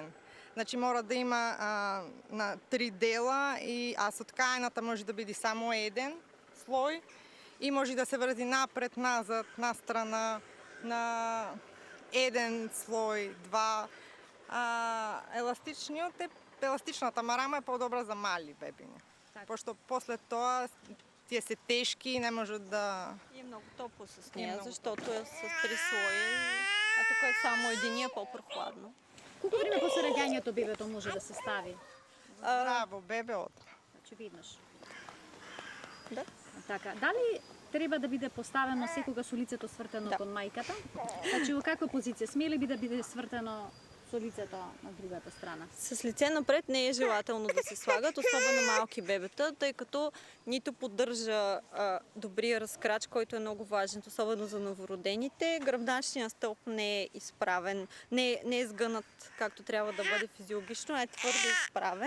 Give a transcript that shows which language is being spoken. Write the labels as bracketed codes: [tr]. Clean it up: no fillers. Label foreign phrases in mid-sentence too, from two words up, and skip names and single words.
[mk] Значи мора да има на 3 дела, а со ткаената може да биде само 1 слој и може да се врзи напред, назад, настрана, на 1 слој, 2. Еластичната марама е по-добра за мали бебиња. Пошто после тоа тие се тешки и не можат да... [bg] И е много топло с нея, защото е с 3 слоя, а тук е само единия по-прохладно. [mk] Колко време после раѓањето бебето може да се стави? Здраво, бебе одма. Значи виднаш. Да. Така, дали треба да биде поставено секога со лицето свртено кон мајката? Значи во каква позиција? Смее ли да биде свртено со лицето на другата страна? [bg] С лице напред не е желателно да се слагат, особено малки бебета, тъй като нито поддържа добрия разкрач, който е много важен, особено за новородените. Гръбначният стълб не е изправен, не е сгънат както трябва да бъде физиологично, е твърдо изправен.